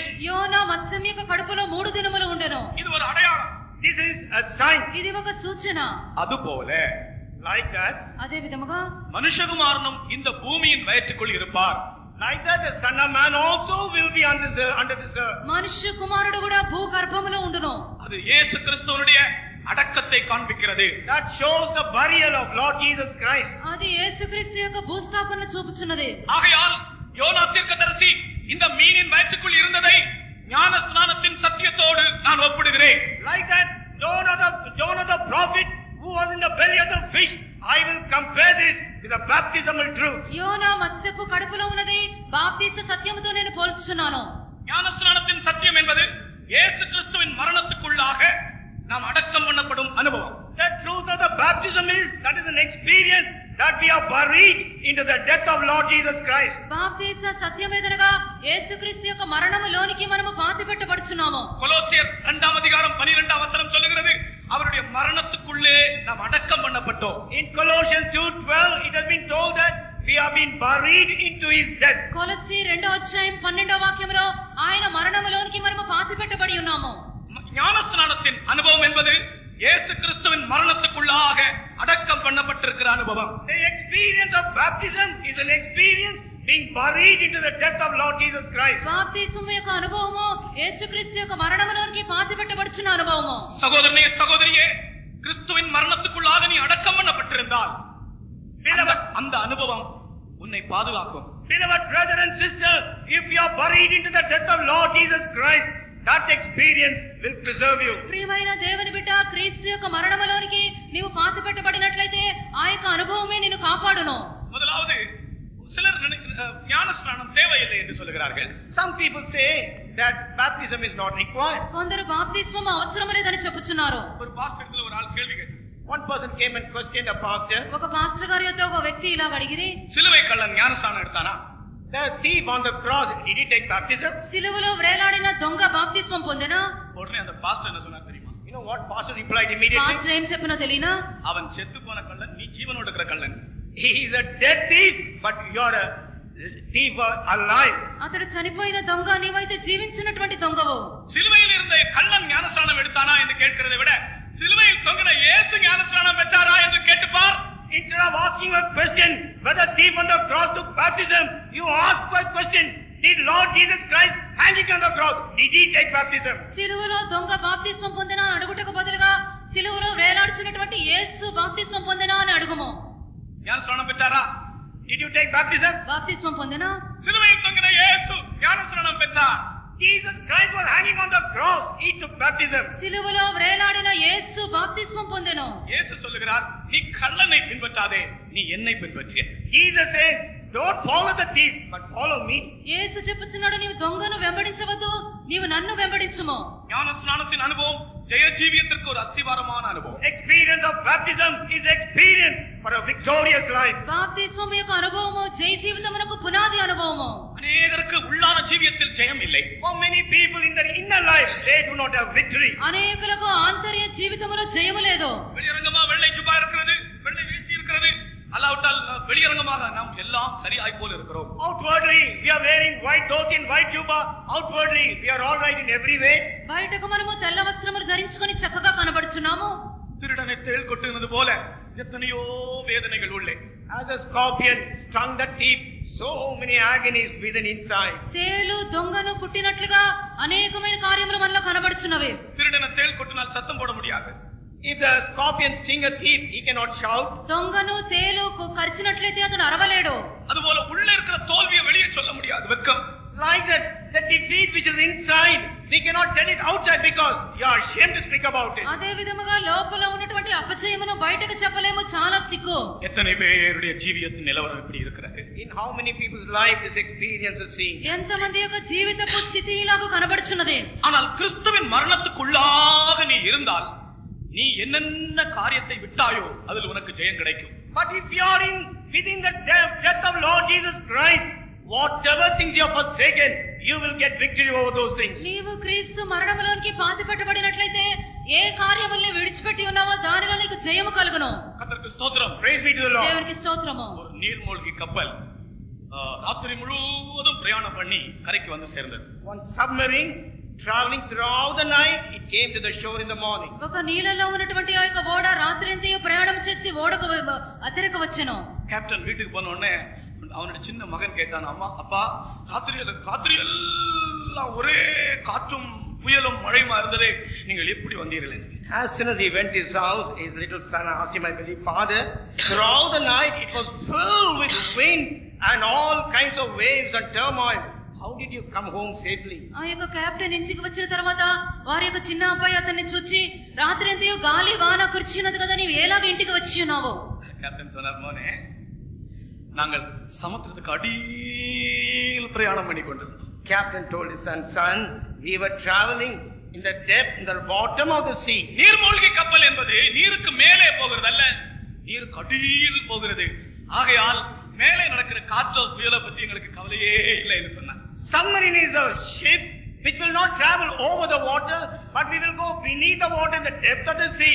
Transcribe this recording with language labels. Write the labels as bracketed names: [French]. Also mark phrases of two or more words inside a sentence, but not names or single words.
[Telugu] యోనా మత్స్యం యొక్క కడుపులో 3 దినములు ఉండెను. [Tamil] இது ஒரு அடையாளம். [English] This is a sign. [Telugu] ఇది ఒక సూచన. [Tamil] அதுபோல [English] Like that, [Telugu] అదే విధముగా [Tamil] மனுஷகுமாரனும் இந்த பூமியின் வயிற்றுக்குள் இருப்பார். [English] like that the Son of Man also will be under this earth. [Telugu] మనుష్య కుమారుడు కూడా భూగర్భములో ఉండును. [Tamil] அது இயேசு கிறிஸ்துவினுடைய அடக்கத்தை காண்பிக்கிறது. [English] That shows the burial of Lord Jesus Christ. [Telugu] అది యేసుక్రీస్తు యొక్క భూస్థాపన చూపుచున్నది. [Tamil] ஆகையால் யோனா தீர்க்கதரிசி இந்த மீனின் வயிற்றுக்குள் இருந்ததை ஞான ஸ்நானத்தின் சத்தியத்தோடு நான் ஒப்பிடுகிறேன். [English] Like that, Jonah the prophet who was in the belly of the fish, I will compare this with the baptismal truth. [Telugu] యోనా మత్స్యపు కడుపులో ఉన్నది బాప్తీస సత్యముతో నేను పోల్చుచున్నాను. [Tamil] ஞான ஸ்நானத்தின் சத்தியம் என்பது இயேசு கிறிஸ்துவின் மரணத்துக்குள்ளாக நாம் அடக்கம் பண்ணப்படும் அனுபவம். [English] The truth of the baptism is that is an experience that we are buried into the death of Lord Jesus Christ. [Telugu] బాప్తీస సత్యమేదనగా యేసుక్రీస్తు యొక్క మరణములోనికి మనము పాతిపెట్టబడుచున్నాము. [Tamil] கொலோசியர் 2 அதிகாரம் 12 வசனம் சொல்லுகிறது அவருடைய மரணத்துக்குள்ளே நாம் அடக்கம் பண்ணப்பட்டோம். [English] In Colossians 2:12 it has been told that we have been buried into his death. [Telugu] కొలస్సీ 2వ అధ్యాయం 12వ వాక్యములో ఆయన మరణములోనికి మనము పాతిపెట్టబడి ఉన్నాము. [Tamil] ஞான ஸ்நானத்தின் அனுபவம் என்பது இயேசு கிறிஸ்துவின் மரணத்துக்குள்ளாக அடக்கம் பண்ணப்பட்டிருக்கிற அனுபவம். [English] The experience of baptism is an experience being buried into the death of Lord Jesus Christ. [Telugu] బాప్తిస్మము యొక్క అనుభవము యేసుక్రీస్తు యొక్క మరణములోనికి పాతిపెట్టబడుచున్న అనుభవము. [Tamil] சகோதரனே சகோதரியே, கிறிஸ்துவின் மரணத்துக்குள்ளாக நீ அடக்கம் பண்ணப்பட்டிருந்தால் அந்த அனுபவம் உன்னை பாதுகாக்கும். [English] Beloved brother and sister, if you are buried into the death of Lord Jesus Christ, that experience will preserve you. [Telugu] ప్రియమైన దేవుని బిడ్డ, క్రీస్తు యొక్క మరణములోనికి నీవు పాతిపెట్టబడినట్లయితే ఆ యొక్క అనుభవమే నిన్ను కాపాడును. [Tamil] முதலாவது சிலர் ஞான ஸ்நானம் தேவையில்லை என்று சொல்கிறார்கள். [English] Some people say that baptism is not required. [Telugu] కొందరు బాప్తిస్మము అవసరం లేదని చెప్పుచున్నారు. [Tamil] ஒரு பாஸ்டர்ல ஒரு ஆள் கேள்வி கேட்டார். [English] One person came and questioned a pastor. [Telugu] ఒక పాస్టర్ గారి యొద్ద ఒక వ్యక్తి ఇలా అడిగిరి, [Tamil] சிலுவை கள்ளன் ஞான ஸ்நானம் எடுத்தானா? [English] The thief on the cross, did he take baptism? [Telugu] సిలువలో వేలాడిన దొంగ బాప్తిస్మం పొందెనా? [Tamil] உடனே அந்த பாஸ்டர் என்ன சொன்னார் தெரியுமா? [English] You know what pastor replied immediately? [Telugu] పాస్టర్ ఏం చెప్పినో తెలియనా? [Tamil] அவன் செத்து போன கள்ளன், நீ ஜீவனோடு இருக்கிற கள்ளன். [English] He is a dead thief, but you are a thief alive. [Telugu] అతడు చనిపోయిన దొంగ, నీవైతే జీవించినటువంటి దొంగవు. [Tamil] சிலுவையில் இருந்த கள்ளன் ஞானஸ்நானம் எடுத்தானா என்று கேட்கிறதை விட சிலுவையில் தொங்கின இயேசு ஞானஸ்நானம் பெற்றாரா என்று கேட்டுப்பார். [English] Instead of asking a question whether thief on the cross took baptism, you ask a question, did Lord Jesus Christ hanging on the cross, did he take baptism? [Telugu] సిలువలో దొంగ బాప్తిస్మం పొందెనా అని అడుగుటకు బదులుగా సిలువలో వేలాడుచున్నటువంటి యేసు బాప్తిస్మం పొందెనా అని అడుగుము. [Tamil] ஞானஸ்நானம் பெற்றாரா? [English] Did you take baptism? [Telugu] బాప్తిస్మం పొందెనా? [Tamil] சிலுவையில் தொங்கின இயேசு ஞானஸ்நானம் பெற்றார். [English] Jesus Christ was hanging on the cross, he took baptism. [Telugu] సిలువలో వేలాడిన యేసు బాప్తిస్మం పొందెను. [Tamil] இயேசு சொல்லுகிறார், நீ கள்ளனை பின்பற்றாதே, நீ என்னை பின்பற்று. [English] Jesus said, don't follow the thief, but follow me. [Telugu] యేసు చెప్పుచున్నాడు, నీవు దొంగను వెంబడించవద్దు, నీవు నన్ను వెంబడించుము. [Tamil] ஞானஸ்நானத்தின் அனுபவம் ஜெய ஜீவியத்திற்கு ஒரு அஸ்திவாரமான அனுபవం. [English] Experience of baptism is experience for a victorious life. [Telugu] బాప్తిస్మం యొక్క అనుభవము జయ జీవితమునకు పునాది అనుభవము. [Tamil] அநேகருக்கு உள்ளான ஜீவியத்தில் ஜெயம் இல்லை. [English] For many people in their inner life, they do not have victory. [Telugu] అనేకులకు ఆంతర్య జీవితములో జయము లేదు. [Tamil] வெளியரங்கமா வெள்ளை ஜுப்பா இருக்கிறது, வெள்ளை வேஷ்டி இருக்கிறது, அல்லாவிட்டால் வெளியரங்கமாக நாம் எல்லாம் சரியாய் போல இருக்கிறோம். [English] Outwardly, we are wearing white dhoti and white jubba. Outwardly, we are all right in every way. [Telugu] బయటకు మనము తెల్ల వస్త్రములు ధరించుకొని చక్కగా కనబడుచున్నాము. [Tamil] திருடனை தேள் கொட்டுகிறது போல எத்தனையோ வேதனைகள் உள்ளே. [English] As a scorpion stung the thief, so many agonies within inside. [Telugu] తేలు దొంగను కుట్టినట్లుగా అనేకమైన కార్యములు మనలో కనబడుచున్నవి. [Tamil] திருடனை தேள் கொட்டினால் சத்தம் போட முடியாது. [English] If the scorpion sting a thief, he cannot shout. [Telugu] దొంగను తేలు కరిచినట్లయితే అతను అరవలేడు. [Tamil] அதுபோல உள்ளே இருக்கிற தோல்வியை வெளியே சொல்ல முடியாது, வெட்கம். [English] Like that, the defeat which is inside, we cannot tell it outside because you are ashamed to speak about it. [Telugu] అదే విధముగా లోపల ఉన్నటువంటి అపజయమును బయటకు చెప్పలేము, చాలా సిగ్గు. [Tamil] எத்தனை பேருடைய ஜீவியத்தின் நிலவரம் இப்படி இருக்கிறது? [English] In how many people's life this experience is seen? [Telugu] ఎంతమంది యొక్క జీవితపు స్థితి ఇలాగ కనబడుచున్నది. [Tamil] ஆனால் கிறிஸ்துவின் மரணத்துக்குள்ளாக நீ இருந்தால் நீ என்னென்ன காரியத்தை விட்டாயோ அதில் உனக்கு ஜெயம் கிடைக்கும். [English] But if you are within the death of Lord Jesus Christ, whatever things you have forsaken, you will get victory over those things. [Telugu] నీవు క్రీస్తు మరణములోనికి పాతి పెట్టబడినట్లయితే ఏ కార్యముల్ని విడిచిపెట్టి ఉన్నావో దానిలో నీకు జయము కలుగును. [Tamil] கர்த்தருக்கு ஸ்தோத்திரம். [English] Praise be to the Lord. [Telugu] దేవునికి స్తోత్రము. [Tamil] ஒரு நீர்மூழ்கி கப்பல் ராத்திரி முழுவதும் பிரயாணம் பண்ணி கரைக்கு வந்து சேர்ந்தது. [English] One submarine traveling throughout the night, it came to the shore in the morning. [Telugu] ఒక నీళ్ళలో ఉన్నటువంటి ఆ యొక్క ఓడ రాత్రి అంతయు ప్రయాణం చేసి ఓడకు అద్దెకు వచ్చెను. [Tamil] கேப்டன் வீட்டுக்கு போன உடனே அவனுடைய சின்ன மகன் கேட்டான், அம்மா அப்பா ராத்திரி எல்லாம் ஒரே காற்றும் புயலும் மழையுமா இருந்ததே, நீங்கள் எப்படி வந்தீர்கள்? [English] As soon as he went to his house, his little son asked him, I believe, Father, throughout the night it was filled with wind and all kinds of waves and turmoil. How did you come home safely? [Telugu] ఆ యొక్క కెప్టెన్ ఇంటికి వచ్చిన తర్వాత వారి యొక్క చిన్న అబ్బాయి అతన్ని చూచి రాత్రి అంతయు గాలి వాన కురిచినది కదా, నీవు ఎలాగ ఇంటికి వచ్చి ఉన్నావు? [Tamil] கேப்டன் சொன்னார், மோனே நாங்கள் சமுத்திரத்துக்கு அடியில் பிரயாணம் பண்ணி கொண்டிருந்தோம். [English] Captain told his son, we were traveling in the depth, in the bottom of the sea. [Tamil] நீர்மூழ்கி கப்பல் என்பது நீருக்கு மேலே போகிறது அல்ல, நீருக்கு அடியில் போகிறது. ஆகையால் மேலே நடக்கிற காற்றோ புயலை பற்றி எங்களுக்கு கவலையே இல்லை என்று சொன்னார். [English] Submarine is a ship which will not travel over the water, but we will go beneath the water in the depth of the sea.